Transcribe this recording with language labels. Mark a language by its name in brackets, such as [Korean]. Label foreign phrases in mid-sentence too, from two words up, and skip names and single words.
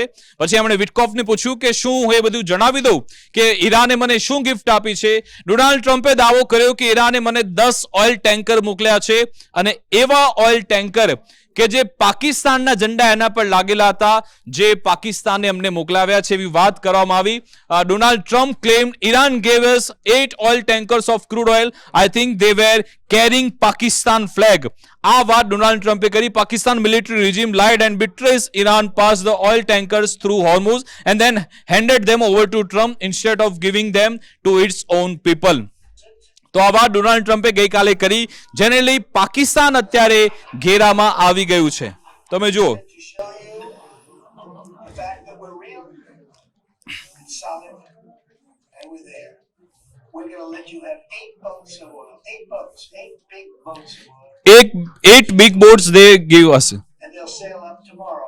[Gujarati] પછી એમણે વિટકોફને પૂછ્યું કે શું હું એ બધું જણાવી દઉં કે ઈરાને મને શું ગિફ્ટ આપી છે. ડોનાલ્ડ ટ્રમ્પે દાવો કર્યો કે ઈરાને મને 10 ઓઇલ ટેન્કર મોકલ્યા છે અને એવા ઓઇલ ટેન્કર કે જે પાકિસ્તાનના ઝંડા એના પર લાગેલા હતા, જે પાકિસ્તાને અમને મોકલાવ્યા છે એવી વાત કરવામાં આવી. [English] ડોનાલ્ડ ટ્રમ્પ claimed Iran gave us 8 oil tankers of crude oil. I think they were carrying Pakistan flag. [Gujarati] આ વાત ડોનાલ્ડ ટ્રમ્પે કરી. [English] પાકિસ્તાન military regime lied and betrays Iran passed the oil tankers through Hormuz and then handed them over to Trump instead of giving them to its own people. [Gujarati] તો આ વાત ડોનાલ્ડ ટ્રમ્પે ગઈકાલે કરી, જેને લઈ પાકિસ્તાન અત્યારે ઘેરામાં આવી ગયું છે. તમે જુઓ [English] eight big boats they give us and they'll sail up tomorrow.